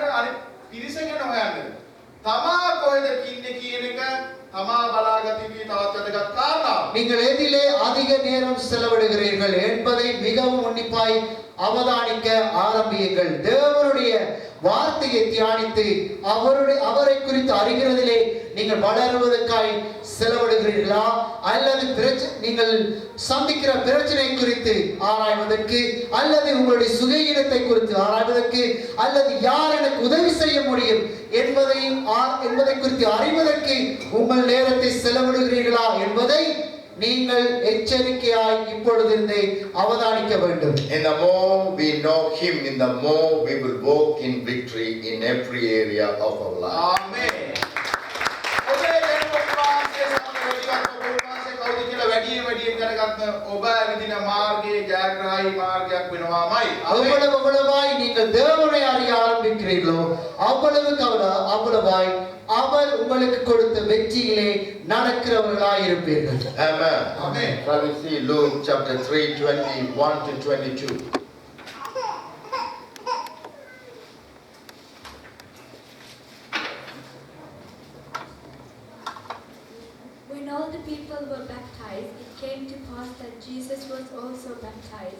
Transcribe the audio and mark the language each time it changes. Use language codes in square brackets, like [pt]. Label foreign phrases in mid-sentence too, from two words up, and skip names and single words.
[si] අනිත් පිරිස ගැන හොයන්නද? තමා කොහෙද ඉන්නේ කියන එක තමා බලාගත යුතු තවත් වැදගත් කාරණාවක්. [ta] நீங்கள் எதிலே அதிக நேரம் செலவிடுகிறீர்கள் என்பதை மிகவும் உன்னிப்பாய் அவதானிக்க ஆரம்பியுங்கள். தேவனுடைய வார்த்தையை தியானித்து அவரை குறித்து அறிகிறதிலே நீங்கள் வளருவதற்காய் செலவிடுகிறீர்களா அல்லது நீங்கள் சந்திக்கிற பிரச்சனை குறித்து ஆராய்வதற்கு அல்லது உங்களுடைய சுகஈனத்தை குறித்து ஆராய்வதற்கு அல்லது யார் எனக்கு உதவி செய்ய முடியும் என்பதை குறித்து அறிவதற்கு உங்கள் நேரத்தை செலவிடுகிறீர்களா என்பதை நீங்கள் எச்சரிக்கையாய் இப்பொழுதிருந்தே அவதானிக்க வேண்டும். [en] In the more we know him, in the more we will walk in victory in every area of our life. [si] ආමේන්. ඔබේ දෙවියන්වහන්සේ කවුද කියලා වැඩියෙන් දැනගන්න ඔබ විදින මාර්ගයේ ජයග්‍රහී මාර්ගයක් වෙනවාමයි. [ta] அவ்வளவாய் நீங்கள் தேவனை அறிய ஆரம்பிக்கிறீர்களோ அவ்வளவாய் அவர் உங்களுக்கு கொடுத்த வெற்றியிலே நடக்கிறவர்களாய் இருப்பீர்கள். [en] Amen. Amen. Shall we see Luke chapter 3, 21 to 22. When all the people were baptized, it came to pass that Jesus was also baptized.